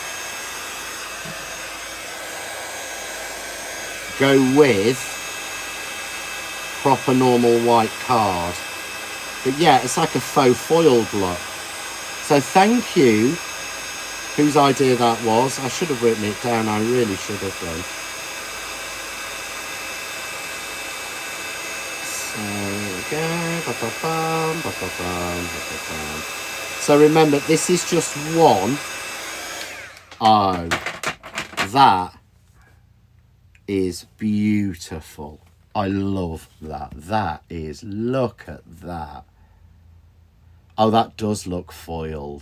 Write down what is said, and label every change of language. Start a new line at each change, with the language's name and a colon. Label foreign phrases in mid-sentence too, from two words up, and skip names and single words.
English: Go with proper normal white card. But yeah, it's like a faux foiled look. So thank you, whose idea that was. I should have written it down, I really should have done. So there we go. Ba-ba-bum, ba-ba-bum, ba-ba-bum. So remember, this is just one. Oh, that is beautiful. I love that. That is, look at that. Oh, that does look foiled.